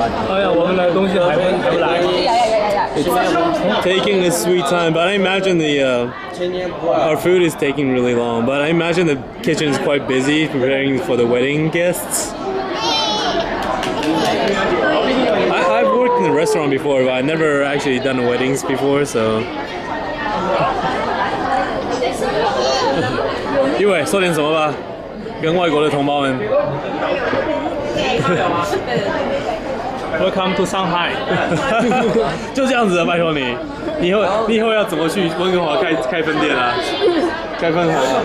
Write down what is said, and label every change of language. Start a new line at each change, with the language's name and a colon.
Chinese: 哎呀，我们的东西还不来。
English: It's taking a sweet time, but I imagine our food is taking really long. But I imagine the kitchen is quite busy preparing for the wedding guests. I've worked in a restaurant before, but I've never actually done weddings before, so.
Chinese: YiWei 说点什么吧，跟外国的同胞们。
English: Welcome to Shanghai 。
Chinese: 就这样子的，拜托你。你以后要怎么去温哥华开分店啊？开分行。